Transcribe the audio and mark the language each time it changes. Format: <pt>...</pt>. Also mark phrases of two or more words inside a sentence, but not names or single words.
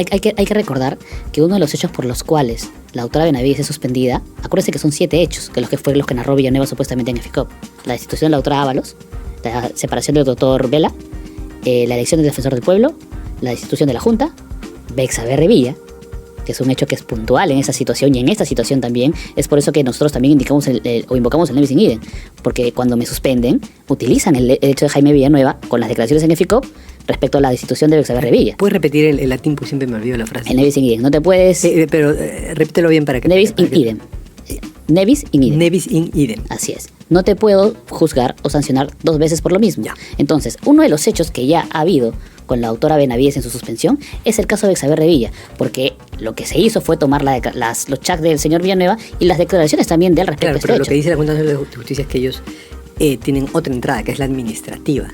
<es>Hay que recordar que uno de los hechos por los cuales la doctora Benavides es suspendida, acuérdense que son 7 hechos, que fueron los que narró Villanueva supuestamente en FICOP. La destitución de la doctora Ábalos, la separación del doctor Vela, la elección del defensor del pueblo, la destitución de la Junta, Betsabe Revilla, que es un hecho que es puntual en esa situación y en esta situación también. Es por eso que nosotros también invocamos el</es> <la>nebis in idem,</la> <es>porque cuando me suspenden, utilizan el hecho de Jaime Villanueva con las declaraciones en FICOP respecto a la destitución de Betsabe Revilla. ¿Puedes repetir el latín? Porque siempre me olvido la frase. El</es> <la>nebis in idem.</la> <es>No te puedes... pero repítelo bien para que...</es> <la>Nebis in idem. Nebis in idem. Nebis in idem.</la> <es>Así es. No te puedo juzgar o sancionar 2 veces por lo mismo. Ya. Entonces, uno de los hechos que ya ha habido con la doctora Benavides en su suspensión es el caso de Betsabe Revilla, porque lo que se hizo fue tomar los chats del señor Villanueva y las declaraciones también de él respecto a este hecho. Lo que dice la Junta de Justicia es que ellos tienen otra entrada, que es la administrativa.</es>